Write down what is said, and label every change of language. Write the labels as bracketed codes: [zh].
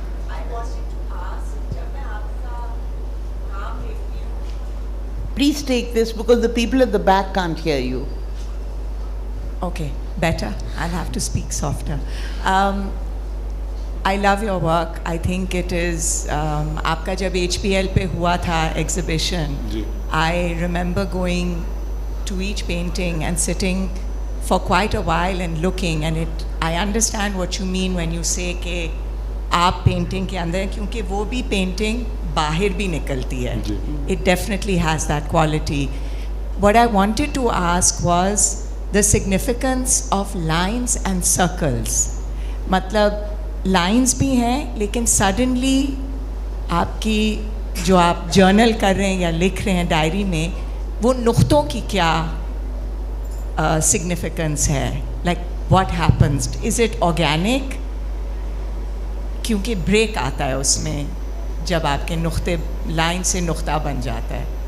[en] I wanted to ask, [ur] جب میں آپ کا کام دیکھتی ہوں. [en] Please take this because the people at the back can't hear you. Okay, better. I'll have to speak softer. I love your work. I think it is, [ur] آپ کا جب HPL پہ ہوا تھا [en] exhibition, [ur] جی [en] I remember going to each painting and sitting for quite a while and looking, and I understand what you mean when you say [ur] کہ آپ painting کے اندر, کیونکہ وہ بھی painting باہر بھی نکلتی ہے. جی. [en] It definitely has that quality. What I wanted to ask was the significance of lines and circles. [ur] مطلب lines بھی ہیں لیکن suddenly آپ کی جو آپ جرنل کر رہے ہیں یا لکھ رہے ہیں ڈائری میں, وہ نقطوں کی کیا significance ہے, [en] like what happens, is it organic, [ur] کیونکہ بریک آتا ہے اس میں جب آپ کے نقطے لائن سے نقطہ بن جاتا ہے.